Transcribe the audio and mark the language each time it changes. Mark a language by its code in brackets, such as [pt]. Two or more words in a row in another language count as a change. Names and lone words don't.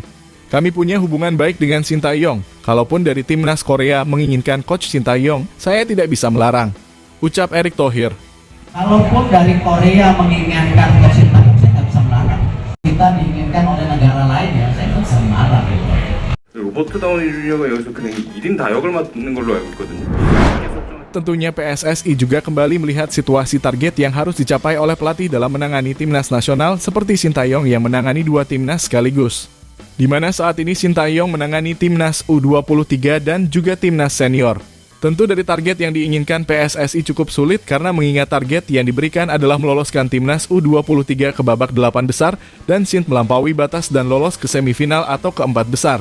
[id] "Kami punya hubungan baik dengan Shin Tae-yong. Kalaupun dari timnas Korea menginginkan Coach Shin Tae-yong, saya tidak bisa melarang," ucap Erick Thohir. Kalaupun dari Korea menginginkan Coach Shin Tae-yong, saya nggak bisa melarang. Kita diinginkan oleh negara lain ya, saya nggak bisa melarang gitu. [ko] 로버트 다우니 주니어가 여기서 그냥 1인 다역을 맡는 걸로 알고 있거든요. [id] Tentunya PSSI juga kembali melihat situasi target yang harus dicapai oleh pelatih dalam menangani timnas nasional seperti Shin Tae-yong yang menangani 2 timnas sekaligus. Di mana saat ini Shin Tae-yong menangani timnas U23 dan juga timnas senior. Tentu dari target yang diinginkan PSSI cukup sulit karena mengingat target yang diberikan adalah meloloskan timnas U23 ke babak 8 besar dan Shin melampaui batas dan lolos ke semifinal atau ke 4 besar.